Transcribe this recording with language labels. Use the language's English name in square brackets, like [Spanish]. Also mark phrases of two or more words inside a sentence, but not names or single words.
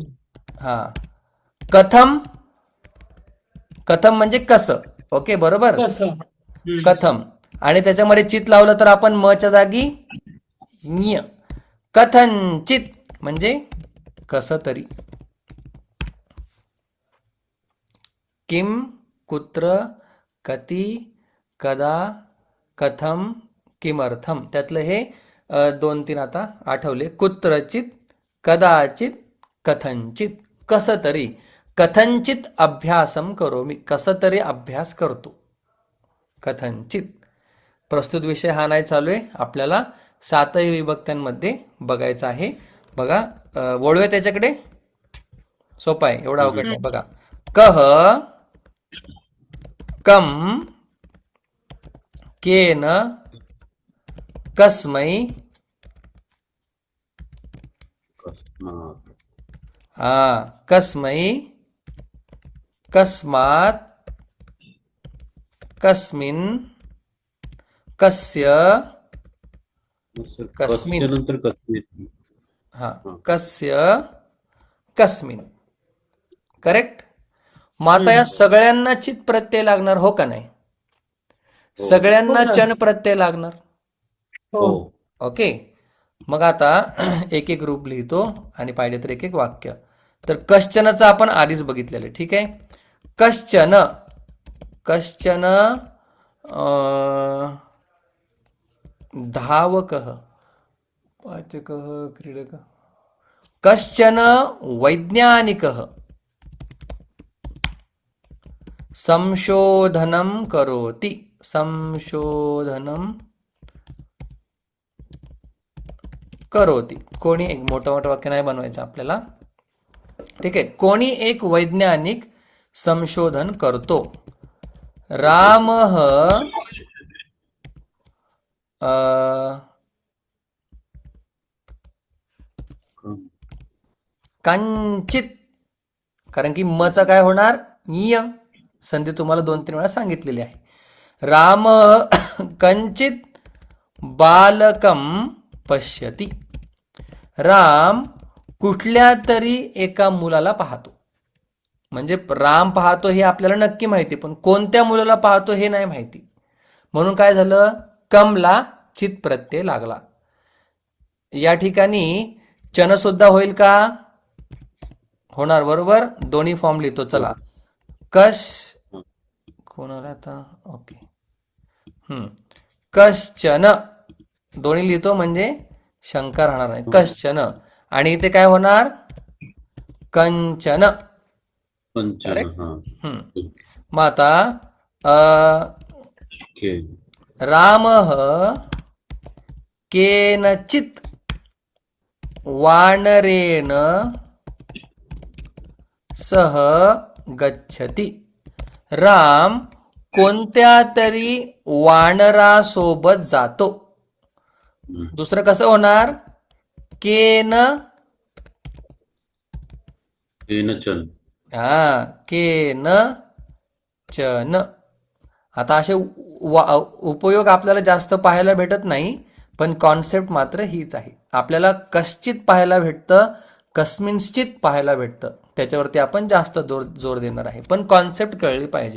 [Marathi] हा, कथम, कथम म्हणजे कसं. ओके, बरोबर. कसं. कथम, आणि त्याच्यामध्ये चित लावलं तर आपण मच्या जागी ञ. कथंचित म्हणजे कसं तरी. [Sanskrit] किम, कुत्र, कति, कदा, कथम, किमर्थम. [Marathi] त्यातलं हे 2-3 आता आठवले. [Sanskrit] कुत्रचित, कदाचित, कथंचित. [Marathi] कसं तरी. [Sanskrit] कथंचित अभ्यासम करोमि, [Marathi] कसं तरी अभ्यास करतो. कथंचित. प्रस्तुत विषय हा नाही चालू आहे, आपल्याला 7ही विभक्त्यांमध्ये बघायचा आहे. बघा, वळूया त्याच्याकडे. सोपा आहे, एवढा अवघड नाही. बघा, [Sanskrit] कह, कम, केन, कस्मै, कस्मै, कस्मात्, कस्मिन्, कस्य, कस्मिन्. [Marathi] नंतर [Sanskrit] हा, कस्य, कस्मिन्. [Marathi] करेक्ट. मग आता या सगळ्यांना चित प्रत्यय लागणार, हो का नाही? सगळ्यांना चन प्रत्यय लागणार. हो. ओके, मग आता एक एक रूप लिहितो आणि पाहिजे तर एक एक वाक्य. तर कश्चनचं आपण आधीच बघितलेलं आहे, ठीक आहे. [Sanskrit] कश्चन, कश्चन धावकः, पाचकः, क्रीडकः. कश्चन वैज्ञानिकः संशोधनं करोति, संशोधनं करोति. [Marathi] कोणी एक मोठं मोठं वाक्य नाही बनवायचं आपल्याला, ठीक आहे. कोणी एक वैज्ञानिक संशोधन करतो. [Sanskrit] रामः अ, कंचित, [Marathi] कारण की मचा काय होणार य, संधी तुम्हाला 2-3 वेळा सांगितलेली आहे. [Sanskrit] राम कंचित बालकम पश्यती. [Marathi] राम कुठल्या तरी एका मुलाला पाहतो. म्हणजे राम पाहतो हे आपल्याला नक्की माहिती, पण कोणत्या मुलाला पाहतो हे नाही माहिती. म्हणून काय झालं, कमला चित प्रत्यय लागला. या ठिकाणी चन सुद्धा होईल का, होणार बरोबर. दोन्ही फॉर्म लिहितो चला. कश कोणाला आता ओके कश्चन दोन्ही लिहितो म्हणजे शंका राहणार नाही. कश्चन आणि इथे काय होणार कंचन. पंचन. [English] Correct? [Marathi] हा. मग आता ओके. [Sanskrit] रामः केनचित वानरेण सह गच्छति. [Marathi] राम कोणत्या तरी वानरासोबत जातो. दुसरं कसं होणार, [Sanskrit] केन केनचन. केन चन. [Marathi] आता असे उपयोग आपल्याला जास्त पाहायला भेटत नाही, पण कॉन्सेप्ट मात्र हीच आहे. आपल्याला कश्चित पाहायला भेटतं, कस्मिंश्चित पाहायला भेटतं, त्याच्यावरती आपण जास्त जोर देणार आहे, पण कॉन्सेप्ट कळली पाहिजे.